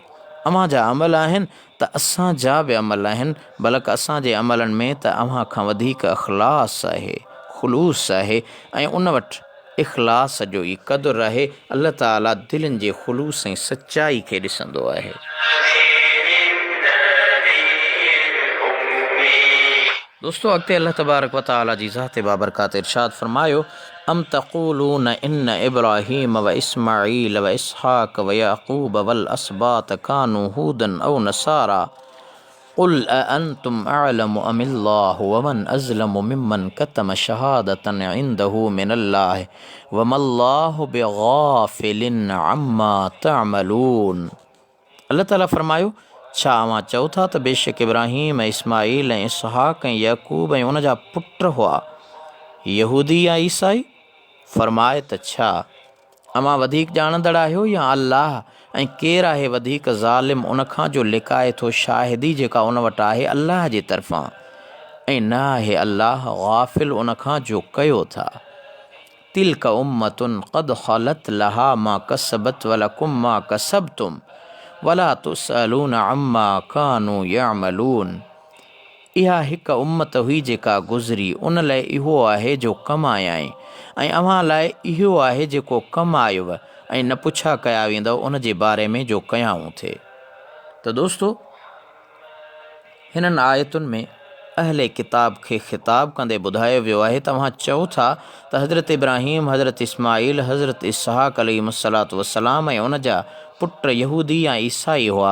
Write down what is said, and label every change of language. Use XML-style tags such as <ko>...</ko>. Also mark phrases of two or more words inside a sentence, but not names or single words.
<sd>अव्हां जा अमल आहिनि त असांजा बि अमल आहिनि, बल्कि असांजे अमलनि में त अव्हां खां वधीक इख़लास आहे, ख़ुलूस आहे, ऐं उन वटि इख़लास जो ई क़दुरु आहे। अल्लाह ताला दिलनि जे ख़ुलूस ऐं सचाई खे ॾिसंदो आहे। दोस्तों, अॻिते अल्लाह</sd> <ar>تبارك وتعالى</ar> <sd>जी ज़ात बाबरकात इरशाद फरमायो,</sd> <ar>أم تقولون إن إبراهيم وإسماعيل وإسحاق ويعقوب والأسباط كانوا هودا أو نصارى قل أأنتم أعلم أم الله ومن أظلم ممن كتم شهادة عنده من الله وما الله بغافل عما تعملون.</ar> <sd>अल्लाह ताला फरमायो, छा अवां चओ था त बेशक इब्राहीम ऐं इस्माईल ऐं इसहाक ऐं याकूब ऐं उन जा पुट हुआ यहूदी या ईसाई? फरमाए त छा अवां वधीक ॼाणंदड़ आहियो या अल्लाह? ऐं केरु आहे वधीक ज़ालिम उन खां जो लिकाए थो शाहिदी जेका उन वटि आहे अल्लाह जे तरफ़ां, ऐं न आहे अल्लाह गाफ़िल उन खां जो कयो था।</sd> <ar>تلك أمة قد خلت لها ما كسبت ولكم ما كسبتم ولا تسألون عما كانوا يعملون.</ar> <sd>इहा हिकु उम्मत हुई जेका गुज़री, उन लाइ इहो आहे जो कमायाई, ऐं अव्हां लाइ इहो आहे जेको कमायव, ऐं न पुछा कया वेंदव उन जे बारे में जो कयाऊं थिए। त दोस्तो, हिननि आयतुनि में अहले किताब खे ख़िताब कंदे ॿुधायो वियो आहे, तव्हां चओ था त हज़रत इब्राहीम, हज़रत इस्माईल, हज़रत इसहाक</sd> <ar>عليه الصلاة والسلام</ar> <sd>ऐं उन जा पुट यहूदी या ईसाई हुआ।</sd>